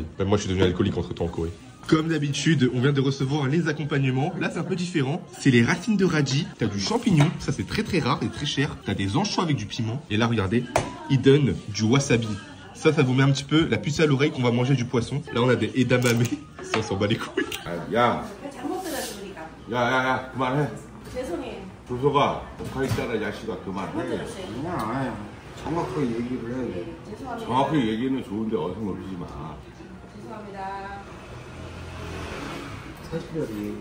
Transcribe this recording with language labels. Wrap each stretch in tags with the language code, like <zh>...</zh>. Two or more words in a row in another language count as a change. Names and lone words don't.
<fr>Même moi, je suis devenu alcoolique entre temps en Corée. Comme d'habitude, on vient de recevoir les accompagnements. Là, c'est un peu différent. C'est les racines de radis. T'as du champignon. Ça, c'est très très rare et très cher. T'as des anchois avec du piment. Et là, regardez, ils donnent du wasabi. Ça vous met un petit peu la puce à l'oreille qu'on va manger du poisson. Là, on a des edamame. Ça, on s'en bat les couilles.</fr> <ko>야, 그만해. 죄송해요. 조서가 독하 있잖아, 야씨가 그만해. 그냥 정확하게 얘기를 해. 네, 죄송합니다. 정확하게 얘기는 좋은데 어서 놀리지 마. 죄송합니다. 사실대로 얘기해.</ko>